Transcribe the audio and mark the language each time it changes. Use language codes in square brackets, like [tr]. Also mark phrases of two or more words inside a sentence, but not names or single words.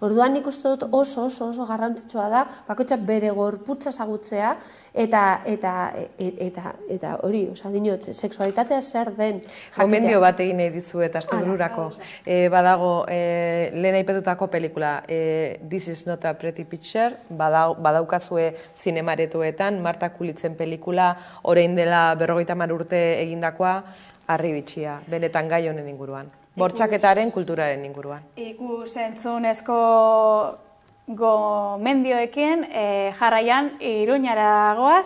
[eu] Orduan nik uste dut oso garrantzitsua da, bakoitzak bere gorputza ezagutzea, eta hori, dinot, sexualitatea zer den jakitea. Gomendio bat egin nahi dizuet, astebururako. Badago, lehen aipatutako pelikula, This is not a pretty picture, badaukazue zinemaretuetan, Marta Kulitzen pelikula, orain dela 50 urte egindakoa, harri bitxia, benetan gai honen inguruan. Bortxaketaren kulturaren inguruan. Ikusentzunezko gomendioekin jarraian Iruñara goaz.